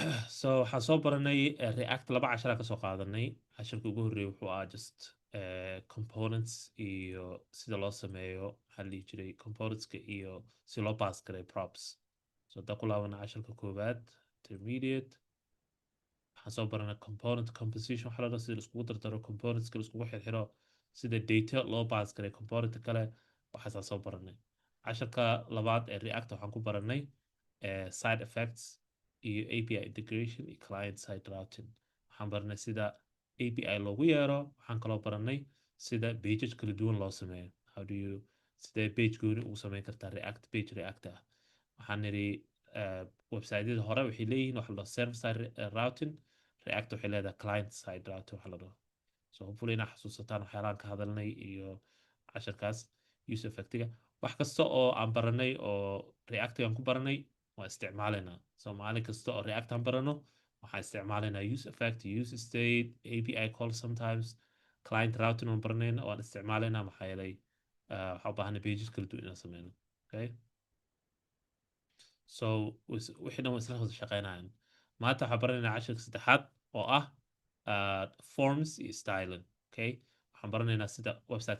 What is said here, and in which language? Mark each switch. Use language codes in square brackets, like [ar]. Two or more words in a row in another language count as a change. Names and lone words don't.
[so] so waxaan soo baranay react laba cashara ka soo qaadanay casharka ugu horreeyay wuxuu ahaa [en] just components [so] iyo sida loo sameeyo maxaa la dhihi jiray componentska iyo si loo pass garay props so haddaan ku laabana casharka koowaad intermediate waxaan soo baranay [en] component composition [so] waxaa la dhahaa sida laiskugu dardaro componentska laiskugu xirxiro sida data loo pass garay component kale waxaasaan soo baranay casharka labaad ee react waxaan ku baranay [en] side effects [so] iyo [en] API integration [so] iyo [en] client side routing [so] waxaan baranay sida API loogu yeero waxaan kaloo baranay sida pages kala duwan loo sameeyo [en] how do you [so] sidee page gooni ugu sameyn kartaa react page react ah waxaan nidhi websiteyada hore waxay leeyihiin waxa la dhaho [en] server side routing [so] react waxay leedahay [en] client side [so] routing waxa la dhaho [en] so hopefully [so] inaa xasuusataan waxyaalahan ka hadalnay iyo casharkaas use effectiga wax kasta oo aan baranay oo reactigan ku baranay waa isticmaalaynaa so maalin kasta oo react aan barano waxaan isticmaalaynaa [en] use effect use state API call sometimes client routing [so] aan baranayna waan isticmaalaynaa maxaa yeelay waxaa u baahanay pages kala duwan inaan sameyno okay so wixii dhan waa isla wada shaqeynayaan maanta waxaan baranaynaa casharka saddexaad oo ah forms iyo styling okay waxaan baranaynaa sida websiteka